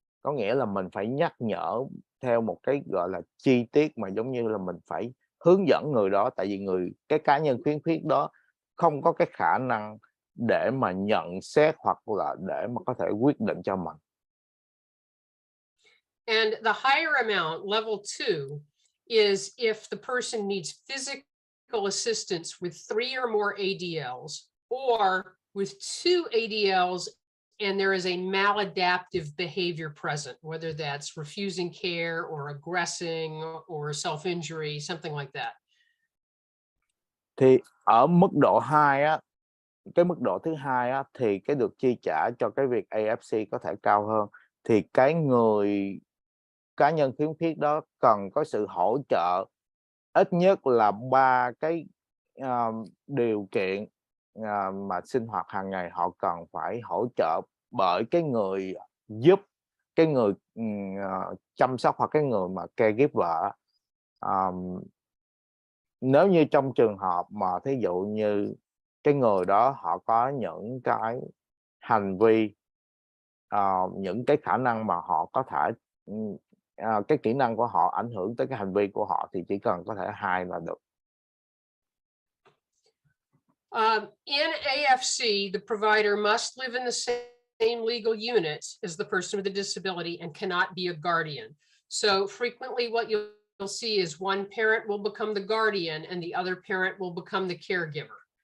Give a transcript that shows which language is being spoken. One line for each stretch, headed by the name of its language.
Vietnamese: Có nghĩa là mình phải nhắc nhở theo một cái gọi là chi tiết, mà giống như là mình phải hướng dẫn người đó, tại vì cái cá nhân khiếm khuyết đó không có cái khả năng để mà nhận xét hoặc là để mà có thể quyết định cho mình.
English: And the higher amount, level 2, is if the person needs physical assistance with 3 or more ADLs, or with 2 ADLs and there is a maladaptive behavior present, whether that's refusing care or aggressing or self-injury, something like that.
Vietnamese: Thì ở mức độ 2 á, cái mức độ thứ hai á, thì cái được chi trả cho cái việc AFC có thể cao hơn. Thì cái người cá nhân khiếm khuyết đó cần có sự hỗ trợ ít nhất là 3 cái điều kiện mà sinh hoạt hàng ngày họ cần phải hỗ trợ bởi cái người giúp, cái người chăm sóc, hoặc cái người mà caregiver. Nếu như trong trường hợp mà thí dụ như cái người đó họ có những cái hành vi, những cái khả năng mà họ có thể cái kỹ năng của họ ảnh hưởng tới cái hành vi của họ, thì chỉ cần có thể 2 là được.
English: In AFC, the provider must live in the same legal unit as the person with a disability and cannot be a guardian. So frequently what you'll see is one parent will become the guardian and the other parent will become the caregiver.